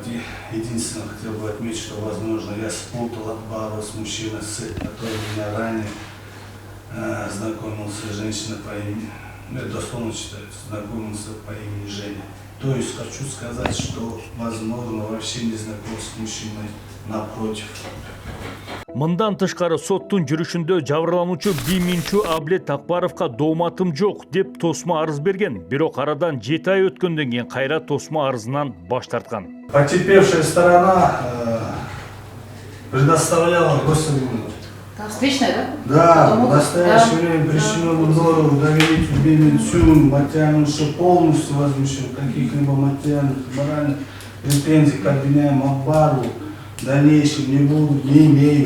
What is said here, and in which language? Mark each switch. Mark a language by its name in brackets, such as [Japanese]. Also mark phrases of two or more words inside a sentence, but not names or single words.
[Russian] И единственное, хотел бы отметить, что, возможно, я спутал Акбара с мужчиной, который меня ранее знакомился с женщиной по имени, дословно считается, знакомился по имени Женя. То есть хочу сказать, что, возможно, вообще не знаком с мужчиной напротив. [Kyrgyz] Мындан тышкары соттун жүрүшүндө жабырлануучу Би Минчу Абылет Акбаровго дооматым жок деп тосмо арыз берген. Бирок арадан 7 ай өткөндөн кийин кайра тосмо арызынан баш тарткан. [Russian] Потерпевшая сторона предоставляла государственную. Встречная, да? Да, в настоящее время причиненному здорову доверителю Би Минчу материально полностью возмещен каких-либо материальных и моральных претензий к обвиняемому Акбарову в дальнейшем не имею.